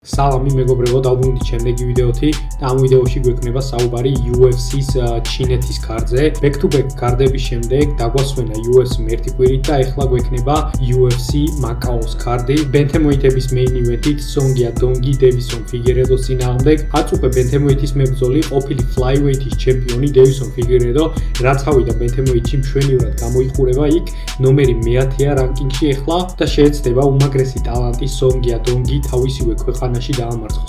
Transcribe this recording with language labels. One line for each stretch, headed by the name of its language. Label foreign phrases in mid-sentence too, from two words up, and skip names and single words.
Georgian: Salami მეგობრებო, დავბრუნდით შემდეგი ვიდეოთი და ამ ვიდეოში გვექნება საუბარი UFC-ს ჩინეთის კარდზე.
English: Back to back
Georgian: კარდების შემდეგ დაგვასვენა UFC ერთი კვირით და ეხლა გვექნება UFC Macau-ს კარდი. Bantamweightების
English: main event-
Georgian: ით Song Yadong-ი Davison Figueiredo-ს წინააღმდეგ. აწუხე Bantamweight-ის მებრძოლი ყოფილი flyweight-ის ჩემპიონი Davison Figueiredo, რაც ავიდა Bantamweight-ში მშვენივრად გამოიყურება იქ ნომერი მე-10-ია რანკინგში ეხლა და შეეცდება უმაგრესი ტალანტი Song Yadong-ი თავისივე ქვეყანაში დაამარცხოს.